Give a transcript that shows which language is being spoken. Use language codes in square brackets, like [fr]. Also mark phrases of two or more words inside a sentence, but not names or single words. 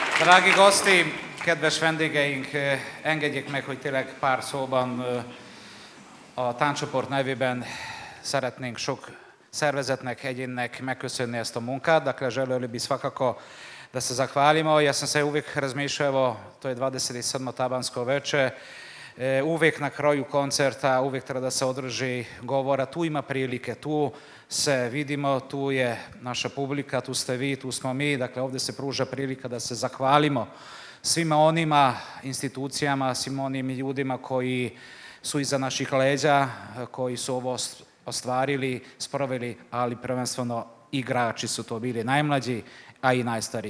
[sr] Drági goszti, [hu] kedves vendégeink, engedjék meg, hogy tényleg pár szóban a tánccsoport nevében szeretnénk sok szervezetnek, egyénnek megköszönni ezt a munkát. [sr] Dakle, želeli bi svakako da se zahvalimo. Ja sam se uvijek razmišljao, to je 27. tabansko veče, uvijek na kraju koncerta, uvijek treba da se održi govora, tu ima prilike, tu se vidimo, tu je naša publika, tu ste vi, tu smo mi, dakle ovdje se pruža prilika da se zahvalimo svima onima institucijama, svim onim ljudima koji su iza naših leđa, koji su ovo ostvarili, sproveli, ali prvenstveno igrači su to bili, najmlađi, a i najstariji.